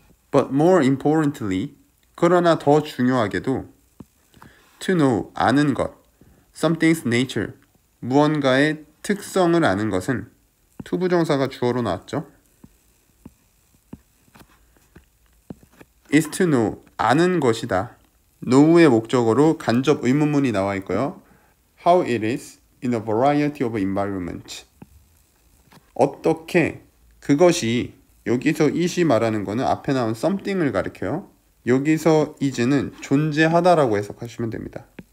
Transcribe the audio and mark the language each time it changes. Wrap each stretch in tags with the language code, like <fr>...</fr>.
<en>But more importantly,</en> <ko>그러나 더 중요하게도</ko> <en>to know,</en> <ko>아는 것,</ko> <en>something's nature,</en> <ko>무언가의 특성을 아는 것은 투부정사가 주어로 나왔죠.</ko> <en>is to know,</en> <ko>아는 것이다. know의 목적어로 간접 의문문이 나와 있고요.</ko> <en>how it is in a variety of environments.</en> <ko>어떻게 그것이, 여기서 it이 말하는 거는 앞에 나온 something을 가리켜요. 여기서 is는 존재하다라고 해석하시면 됩니다.</ko>